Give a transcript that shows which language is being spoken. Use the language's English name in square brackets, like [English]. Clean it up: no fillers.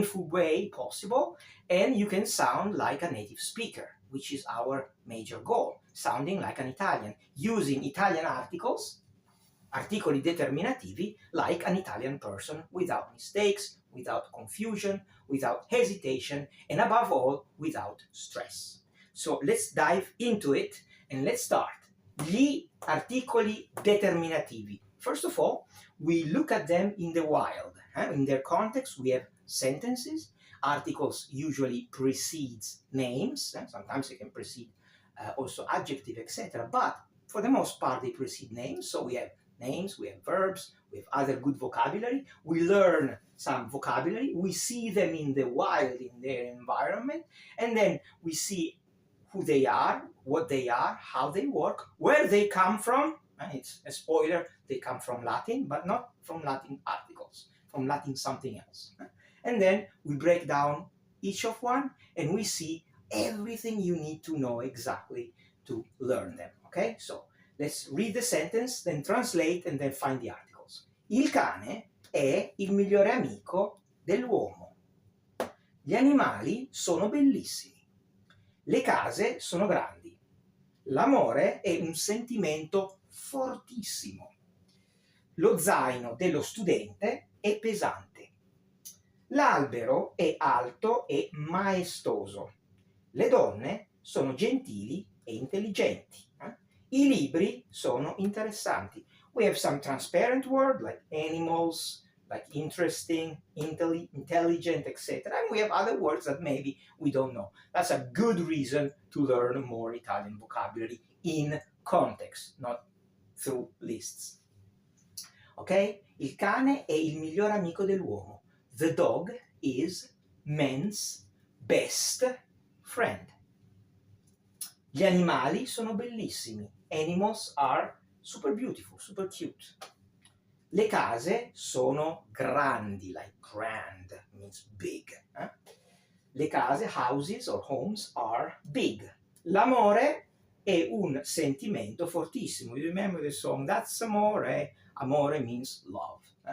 [English] way possible, and you can sound like a native speaker, which is our major goal, sounding like an Italian, using Italian articles, articoli determinativi, like an Italian person, without mistakes, without confusion, without hesitation, and above all, without stress. So let's dive into it, and let's start. [Italian] Gli articoli determinativi. [English] First of all, we look at them in the wild. In their context, we have sentences. Articles usually precedes names. Sometimes they can precede also adjective, etc. But for the most part, they precede names. So we have names, we have verbs, we have other good vocabulary. We learn some vocabulary. We see them in the wild, in their environment. And then we see who they are, what they are, how they work, where they come from. It's a spoiler, they come from Latin, but not from Latin articles, from Latin something else. And then we break down each of one, and we see everything you need to know exactly to learn them, okay? So let's read the sentence, then translate, and then find the articles. [Italian] Il cane è il migliore amico dell'uomo. Gli animali sono bellissimi. Le case sono grandi. L'amore è un sentimento fortissimo. Lo zaino dello studente è pesante. L'albero è alto e maestoso. Le donne sono gentili e intelligenti. I libri sono interessanti. [English] We have some transparent words like animals, like interesting, intelligent, etc. And we have other words that maybe we don't know. That's a good reason to learn more Italian vocabulary in context, not through lists. Ok? [Italian] Il cane è il miglior amico dell'uomo. [English] The dog is man's best friend. [Italian] Gli animali sono bellissimi. [English] Animals are super beautiful, super cute. Le case sono grandi, like grand means big. Le case, houses or homes, are big. [Italian] L'amore è un sentimento fortissimo. [English] You remember the song, That's Amore? Amore means love.